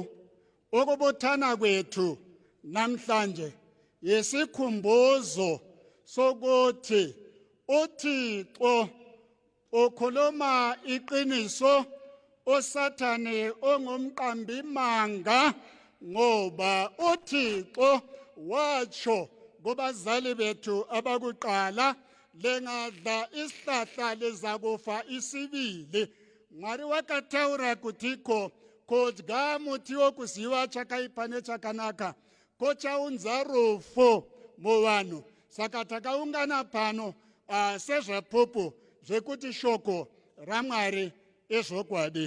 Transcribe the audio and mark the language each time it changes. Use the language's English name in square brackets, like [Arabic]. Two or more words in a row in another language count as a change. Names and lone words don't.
[North Ndebele] Ukubuthana kwethu namhlanje yisikhumbuzo sokuthi uThixo ukhuluma iqiniso, uSathane ongumqambi manga, ngoba uThixo watsho kubazali bethu abakuqala, lengadla isihlahla lezakufa isibili. [Shona] Ngari wakathaura kutiko kodya muti wokuziva chakaipa nechakanaka kochaunza rufo muvanhu. Saka takaungana pano sezvapopo zvekuti shoko raMwari izvokwadi.